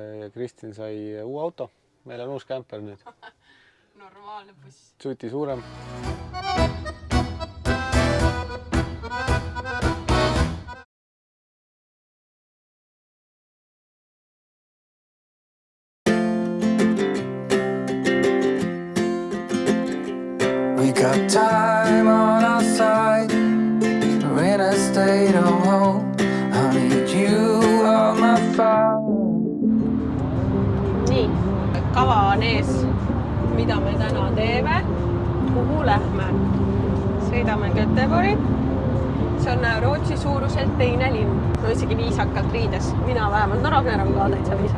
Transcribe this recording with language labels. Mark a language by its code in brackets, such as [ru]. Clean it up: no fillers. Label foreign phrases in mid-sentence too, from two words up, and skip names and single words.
[et] Kristin sai uue auto. Meil on uus kämper nüüd. Normaalne buss. Suti suurem. [en] We got time on our side. We're in a state of home. I need you on my phone. [et] Nii, kava on ees, mida me täna teeme, kuhu lähme. Sõidame Göteborgi. See on Rootsi suuruselt teine linn. No isegi viisakalt riides. Mina vähemalt Naragneran ka täitsa viisakas.